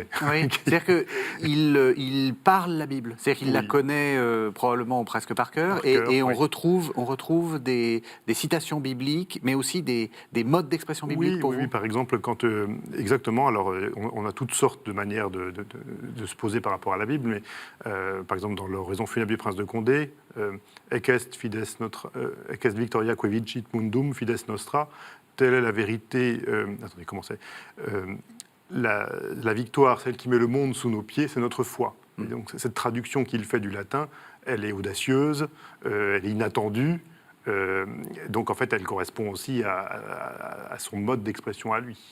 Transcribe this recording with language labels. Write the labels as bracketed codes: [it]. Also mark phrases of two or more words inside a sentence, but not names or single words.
[fr] Oui, c'est-à-dire qu'il parle la Bible, c'est-à-dire qu'il la connaît probablement presque par cœur, et on retrouve des citations bibliques, mais aussi des modes d'expression biblique pour vous. Oui, par exemple, exactement, alors on a toutes sortes de manières de se poser par rapport à la Bible, mais par exemple, dans l'oraison funèbre du prince de Condé, [la] Ecest victoria que vicit mundum fides nostra, [fr] telle est la vérité. Attendez, comment c'est la victoire, celle qui met le monde sous nos pieds, c'est notre foi. Et donc, cette traduction qu'il fait du latin, elle est audacieuse, elle est inattendue. Donc, en fait, elle correspond aussi à son mode d'expression à lui.